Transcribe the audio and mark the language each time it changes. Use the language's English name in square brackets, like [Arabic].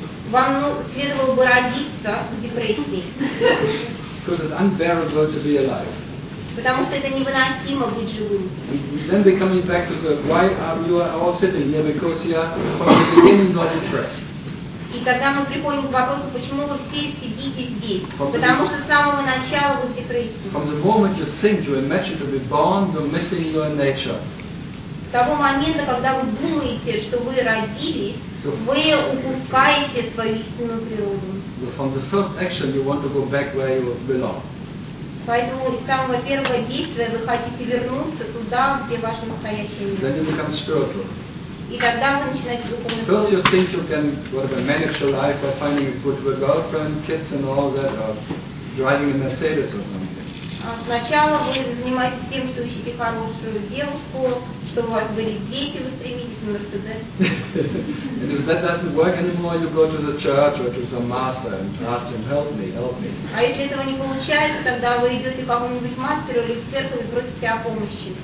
[Russian] Вам следовало бы родиться в депрессии. [English] Because it's unbearable to be alive. [Russian] Потому что это невыносимо быть живым. [English] Then we're coming back to the why are you all sitting here? Because you are from the beginning not depressed. [Russian] И тогда мы приходим к вопросу, почему вы все сидите здесь? Потому что с самого начала вы в депрессии. [English] From the moment you think you imagine to be born, you're missing your nature. [Russian] С того момента, когда вы думаете, что вы родились, вы упускаете свою истинную природу. [English] So from the first action, you want to go back where you belong. [Russian] Поэтому с самого первого действия вы хотите вернуться туда, где ваше настоящее место. [English] Then you become spiritual. [Russian] И тогда вы начинаете духовно. [English] First you think you can manage your life by finding a good girlfriend, kids and all that, or driving a Mercedes or something. [Russian] Сначала вы занимаетесь тем, что ищете хорошую девушку, чтобы у вас были дети, вы стремитесь в Мерседес. [English] And if that doesn't work anymore, you go to the church or to some master and ask him, help me, help me. [Russian] А если этого не получается, тогда вы идете к какому-нибудь мастеру или эксперту и просите о помощи.